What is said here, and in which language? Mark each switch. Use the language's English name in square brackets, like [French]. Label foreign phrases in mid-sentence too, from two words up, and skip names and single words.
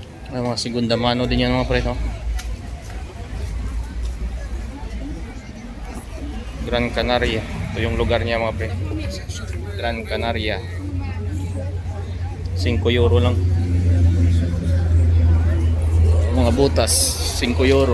[Filipino] May mga segunda mano din yan mga pre, no? Gran Canaria. Ito yung lugar niya mga pre. Gran Canaria. 5 euro lang. Mga butas, 5 euro.